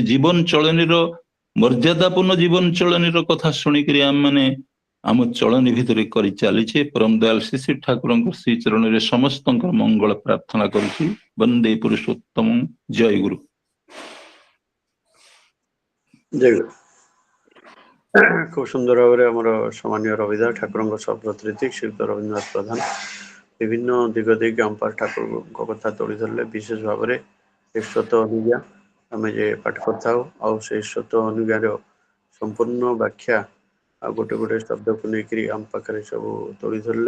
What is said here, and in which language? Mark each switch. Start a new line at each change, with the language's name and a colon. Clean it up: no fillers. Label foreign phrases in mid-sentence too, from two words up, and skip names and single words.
Odia: ଜୀବନ ଚଳନୀର ମର୍ଯ୍ୟାଦାପୂର୍ଣ୍ଣ ଜୀବନ ଚଳନୀର କଥା ଶୁଣିକିରି ଆମେ ମାନେ ଆମ ଚଳନୀ ଭିତରେ କରି ଚାଲିଛେ। ପରମ ଦୟାଲ ଶ୍ରୀ ଶ୍ରୀ ଠାକୁରଙ୍କ ଶ୍ରୀ ଚରଣରେ ସମସ୍ତଙ୍କର ମଙ୍ଗଳ ପ୍ରାର୍ଥନା କରୁଛି। ବନ୍ଦେ ପୁରୁଷୋତ୍ତମ। ଜୟ ଗୁରୁ। ଜୟ ଗୁରୁ। ଖୁବ ସୁନ୍ଦର ଭାବେ ଆମର ସମ୍ମାନୀୟ ରବିଦାସ ঠাকুরଙ୍କ ସର୍ବତ୍ରିତି ଶ୍ରୀଯୁକ୍ତ ରବୀନ୍ଦ୍ରନାଥ ପ୍ରଧାନ ବିଭିନ୍ନ ଦିଗ ଦେଇକି ଆମ ଠାକୁରଙ୍କ କଥା ତୋଳି ଧରିଲେ। ବିଶେଷ ଭାବରେ ଏ ସ୍ୱତ ଅନୁଜ୍ଞା ଆମେ ଯେ ପାଠ କରିଥାଉ ଆଉ ସେଇ ସ୍ୱତ ଅନୁଜ୍ଞାର ସମ୍ପୂର୍ଣ୍ଣ ବ୍ୟାଖ୍ୟା ଆଉ ଗୋଟେ ଗୋଟେ ଶବ୍ଦକୁ ନେଇକରି ଆମ ପାଖରେ ସବୁ ତୋଳି ଧରିଲେ।